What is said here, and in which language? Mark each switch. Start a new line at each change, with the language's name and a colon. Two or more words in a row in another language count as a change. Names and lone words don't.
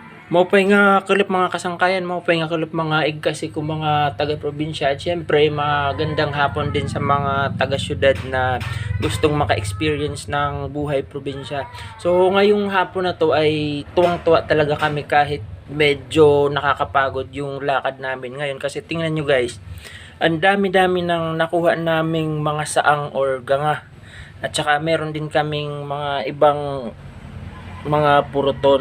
Waray: Maupay nga kalip mga kasangkayan, maupay nga kalip mga igkasi ko mga taga-probinsya
Filipino: at syempre magandang hapon din sa mga taga-syudad na gustong maka-experience ng buhay probinsya. So ngayong hapon na to ay tuwang-tuwa talaga kami kahit medyo nakakapagod yung lakad namin ngayon kasi tingnan nyo guys, ang dami-dami ng nakuha naming mga saang or ganga at saka meron din kaming mga ibang mga puruton.